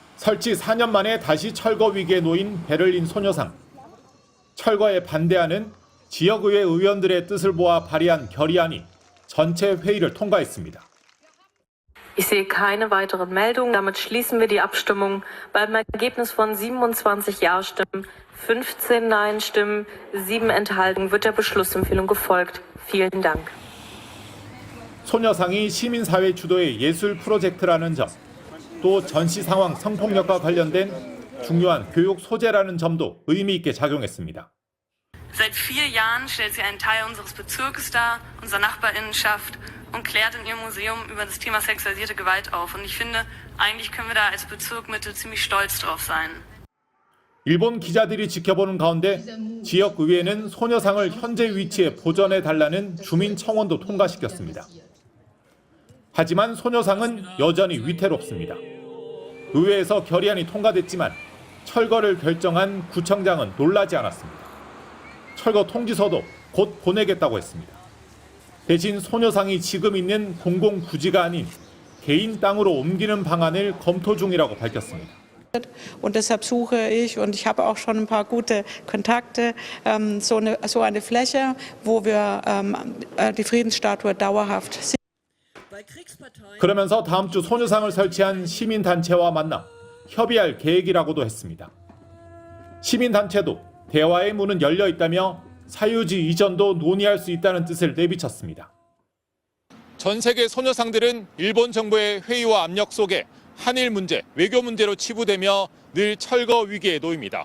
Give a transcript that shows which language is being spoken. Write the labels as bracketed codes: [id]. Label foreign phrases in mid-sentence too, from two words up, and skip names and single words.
[ko] 설치 4년 만에 다시 철거 위기에 놓인 베를린 소녀상. 철거에 반대하는 지역의회 의원들의 뜻을 모아 발의한 결의안이 전체 회의를 통과했습니다. [de] Ich sehe keine weiteren Meldungen. Damit schließen wir die Abstimmung. Beim Ergebnis von 27 Ja-Stimmen, 15 Nein-Stimmen, 7 Enthaltungen wird der Beschlussempfehlung gefolgt. Vielen Dank. [ko] 소녀상이 시민사회 주도의 예술 프로젝트라는 점, 또 전시 상황 성폭력과 관련된 중요한 교육 소재라는 점도 의미 있게 작용했습니다. [de] Seit 4 Jahren stellt sie einen Teil unseres Bezirkes dar, unserer Nachbarinnenschaft, und klärt in ihrem Museum über das Thema sexualisierte Gewalt auf. Und ich finde, eigentlich können wir da als Bezirk Mitte ziemlich stolz drauf sein. [ko] 일본 기자들이 지켜보는 가운데 지역의회는 소녀상을 현재 위치에 보존해달라는 주민 청원도 통과시켰습니다. 하지만 소녀상은 여전히 위태롭습니다. 의회에서 결의안이 통과됐지만 철거를 결정한 구청장은 놀라지 않았습니다. 철거 통지서도 곧 보내겠다고 했습니다. 대신 소녀상이 지금 있는 공공부지가 아닌 개인 땅으로 옮기는 방안을 검토 중이라고 밝혔습니다. [de] Und deshalb suche ich, und ich habe auch schon ein paar gute Kontakte, so eine Fläche, wo wir die Friedensstatue dauerhaft. [ko] 그러면서 다음 주 소녀상을 설치한 시민단체와 만나 협의할 계획이라고도 했습니다. 시민단체도 대화의 문은 열려 있다며 사유지 이전도 논의할 수 있다는 뜻을 내비쳤습니다. 전 세계 소녀상들은 일본 정부의 회의와 압력 속에 한일 문제, 외교 문제로 치부되며 늘 철거 위기에 놓입니다.